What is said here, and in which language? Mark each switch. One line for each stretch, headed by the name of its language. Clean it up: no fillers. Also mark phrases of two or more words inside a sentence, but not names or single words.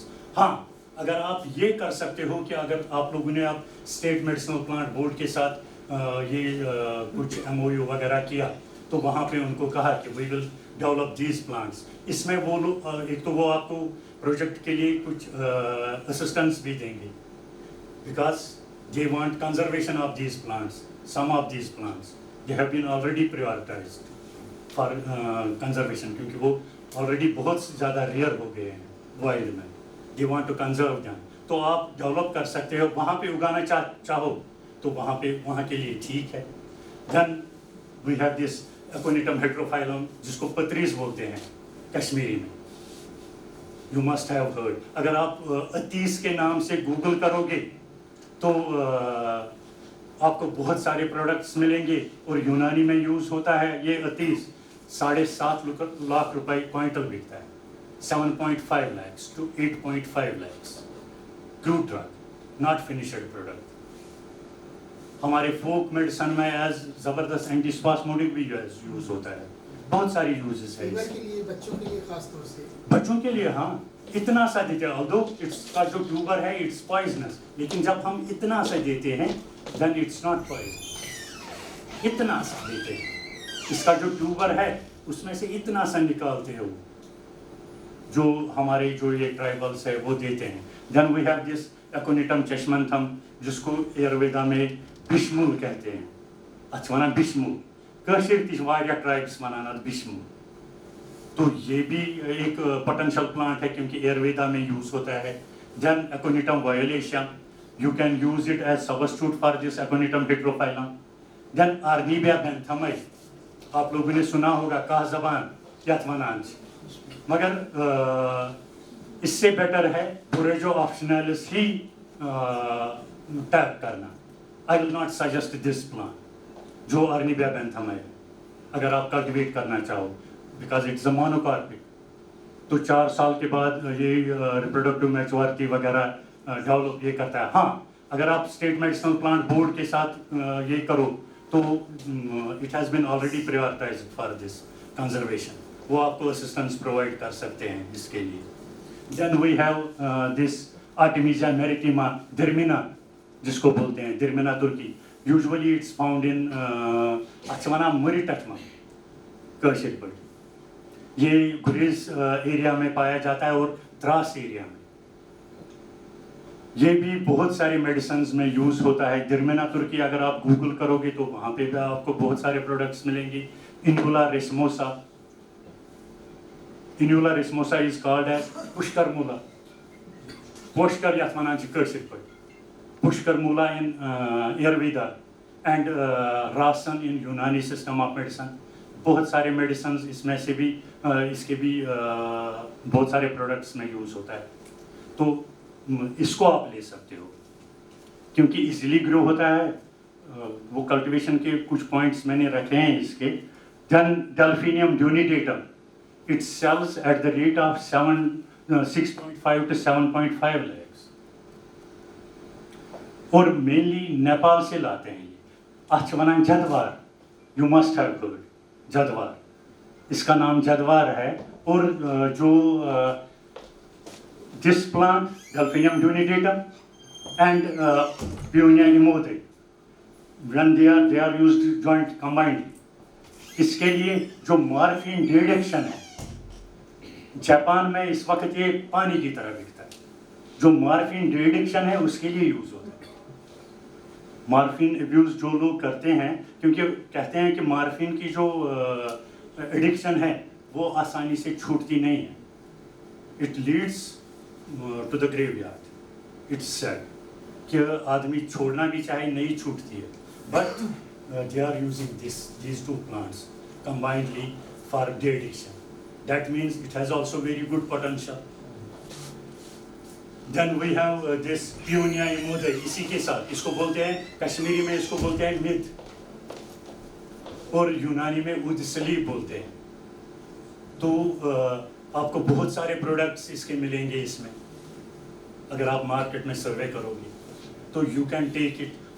Urdu: ہاں اگر آپ یہ کر سکتے ہو کہ اگر آپ لوگوں نے آپ اسٹیٹ میڈیسنل پلانٹ بورڈ کے ساتھ یہ کچھ MOU وغیرہ کیا, تو وہاں پہ ان کو کہا کہ
English: we will develop these plants.
Urdu: اس میں وہ لوگ ایک تو وہ آپ کو پروجیکٹ کے لیے کچھ اسسٹنس بھی دیں گے,
English: because they want conservation of these plants. some of these plants they have been already prioritized for conservation,
Urdu: کیونکہ وہ آلریڈی بہت زیادہ ریئر ہو گئے ہیں وائلڈ میں.
English: they want to conserve them.
Urdu: تو آپ ڈیولپ کر سکتے ہو, وہاں پہ اگانا چاہو تو وہاں کے لیے ٹھیک ہے.
English: then we have this
Urdu: اکونیٹم ہیٹروفائلم جس کو پتریز بولتے ہیں کشمیری میں.
English: you must have heard.
Urdu: اگر آپ عتیس کے نام سے گوگل کرو گے تو آپ کو بہت سارے پروڈکٹس ملیں گے. اور یونانی میں یوز ہوتا ہے یہ عتیس, 7.5 لاکھ روپے کوئنٹل بکتا ہے.
English: 7.5 lakhs to 8.5 lakhs. Crude drug, not finished product.
Urdu: ہمارے فوک میڈیسن میں ایز زبردست اینٹی اسپاسموڈک بھی یوز ہوتا ہے. بہت ساری یوزز ہے بچوں کے لیے خاص طور سے. بچوں کے لیے ہاں اتنا سا دیتے ہیں, although اس کا جو ٹیوبر ہے
English: it's poisonous,
Urdu: لیکن جب ہم اتنا سا دیتے ہیں
English: then it's not poison.
Urdu: اتنا سا دیتے ہیں, اس کا جو ٹیوبر ہے اس میں سے اتنا سا نکالتے ہیں جو ہمارے جو یہ ٹرائبلس ہے وہ دیتے ہیں.
English: then we have this
Urdu: اکونیٹم چشمنتھم جس کو ایرویدا میں بشمول کہتے ہیں.
Kashmiri: اچھا ونان بشمول, کاشر تیش واریاہ ٹرائبس ونان اتھ بشمول.
Urdu: تو یہ بھی ایک پوٹینشیل پلانٹ ہے کیونکہ ایرویدا میں یوز ہوتا ہے. دین اکونیٹم وایولیشیا,
English: you can use it as substitute for this Aconitum heterophyllum.
Urdu: دین آرنیبیا بینتھمائی, آپ لوگوں نے سنا ہوگا کہ
Kashmiri: زبان یتھ ونان چھ,
Urdu: مگر اس سے بیٹر ہے پوریجو آپشنلس ہی ٹیپ کرنا.
English: I will not suggest this plant
Urdu: جو آرنیبیا بینتھم ہے اگر آپ کلٹیویٹ کرنا چاہو,
English: because it's a monocarpic.
Urdu: تو 4 سال کے بعد یہ ریپروڈکٹیو میچورٹی وغیرہ ڈیولپ یہ کرتا ہے. ہاں اگر آپ اسٹیٹ میڈیسنل پلانٹ بورڈ کے ساتھ یہ کرو تو
English: it has been already prioritized for this conservation,
Urdu: وہ آپ کو اسسٹنس پرووائڈ کر سکتے ہیں اس کے لیے.
English: then we have this
Urdu: آرٹیمیزیا میریٹیما درمینا جس کو بولتے ہیں درمینا ترکی.
English: usually it's found in
Kashmiri: اچھا ونان مریٹٹما کاشر پٲٹھۍ.
Urdu: یہ گریز ایریا میں پایا جاتا ہے اور دراس ایریا میں. یہ بھی بہت سارے میڈیسنز میں یوز ہوتا ہے. درمینا ترکی اگر آپ گوگل کرو گے تو وہاں پہ بھی آپ کو بہت سارے پروڈکٹس ملیں گے.
English: Inula racemosa, Inula racemosa is called as Pushkar Mula.
Kashmiri: پوشکر یتھ ونان چھ کاشر پٲٹھۍ,
English: Pushkar Mula in Ayurveda and Rasan in Unani system of medicine.
Urdu: بہت سارے میڈیسنز اس میں سے بھی اس کے بھی بہت سارے پروڈکٹس میں یوز ہوتا ہے. تو اس کو آپ لے سکتے ہو کیونکہ ایزیلی گرو ہوتا ہے. وہ کلٹیویشن کے کچھ پوائنٹس میں نے رکھے ہیں اس کے. دین ڈیلفینیم ڈیونیڈیٹم,
English: it sells at the rate of 6.5 to 7.5 lakhs.
Urdu: اور مینلی نیپال سے لاتے ہیں.
Kashmiri: یہ اتھ ونان جدوار,
English: you must have heard Jadwar,
Urdu: اس کا نام جدوار ہے. اور جو
English: this plant Delphinium denudatum and Paeonia emodi when they are used joint combined,
Urdu: اس کے لیے جو مارفین ڈیڈکشن ہے جاپان میں اس وقت یہ پانی کی طرح بکتا ہے. جو مارفین ڈیڈکشن ہے اس کے لیے یوز ہوتا ہے. مارفین ابیوز جو لوگ کرتے ہیں کیونکہ کہتے ہیں کہ مارفین کی جو ایڈکشن ہے وہ آسانی سے چھوٹتی نہیں ہے.
English: it leads to the graveyard. it's said.
Urdu: کہ آدمی چھوڑنا بھی چاہے نہیں چھوٹتی ہے.
English: بٹ they are using these two plants combinedly for de-addiction. That means it has also very good potential. Then we have this Peonia imodai,
Urdu: اسی کے ساتھ اس کو بولتے ہیں کشمیری میں اس کو بولتے ہیں مد اور یونانی میں ود سلیب بولتے ہیں. تو آپ کو بہت سارے پروڈکٹس اس کے ملیں گے اس میں اگر آپ مارکیٹ میں سروے کرو گے تو
English: you can take it.